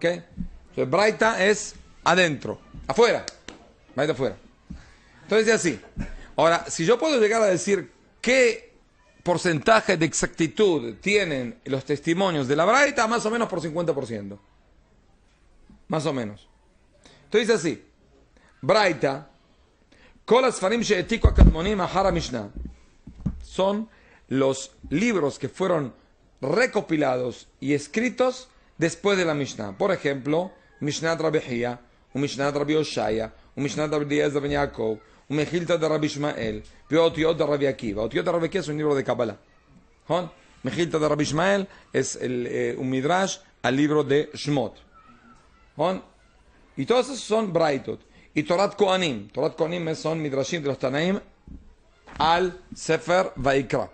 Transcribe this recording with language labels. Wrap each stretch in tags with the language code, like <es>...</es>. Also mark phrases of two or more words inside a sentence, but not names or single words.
<es>Entonces, Braita es adentro, afuera. Braita afuera. Entonces, así. Ahora, si yo puedo llegar a decir qué porcentaje de exactitud tienen los testimonios de la Braita, más o menos por 50%. Más o menos. Entonces, así.</es> <he>ברייתא כל הספרים שהעתיקו הקדמונים אחר המשנה.</he> <es>Son los libros que fueron recopilados y escritos después de la Mishnah. Por ejemplo, Mishnah Rabbi Hia, un Mishnah Rabbi Oshaya, un Mishnah Rabbi Eliezer ben Yaakov, un Mejilta de Rabbi Ishmael, y Otiot de Rabbi Akiva. Otiot de Rabbi Akiva es un libro de Kabbalah. Mejilta de Rabbi Ishmael es un Midrash al libro de Shmot. Y todos esos son Braitot. Y Torat Kohanim. Torat Kohanim son Midrashim de los Tanaim al Sefer Vaikra.</es>